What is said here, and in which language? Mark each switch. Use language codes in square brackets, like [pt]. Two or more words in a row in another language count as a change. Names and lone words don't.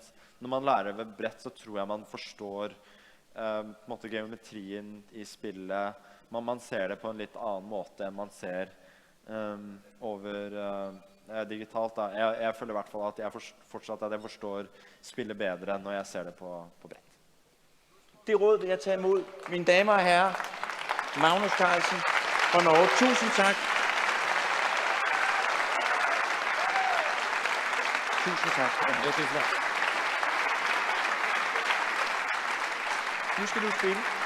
[no] Når man lærer ved brett, så tror jeg man forstår på en måte geometrien i spillet. Man ser det på en litt annen måte enn man ser over digitalt. Da. Jeg føler i hvert fall at jeg fortsatt at jeg forstår spillet bedre når jeg ser det på brett. [da] Det råd vil jeg tage imod. Mine damer og herrer, Magnus Carlsen fra Norge. Tusind tak. Tusind tak. Nu skal du spille.